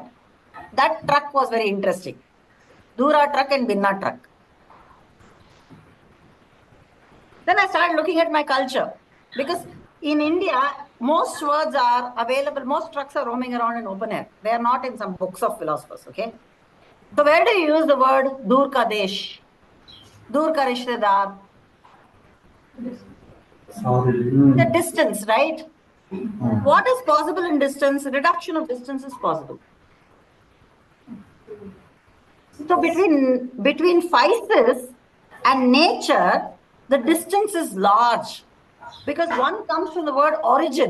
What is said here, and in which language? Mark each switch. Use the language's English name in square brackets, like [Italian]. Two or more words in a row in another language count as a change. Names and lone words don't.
[English] That truck was very interesting. Dura truck and Bhinna truck. Then I started looking at my culture, because in India, most words are available, most trucks are roaming around in open air. They are not in some books of philosophers, okay? So where do you use the word [Hindi] दूर का देश, दूर का रिश्तेदार? [English] The distance, right? What is possible in distance? Reduction of distance is possible. So between physis and nature, the distance is large, because one comes from the word origin.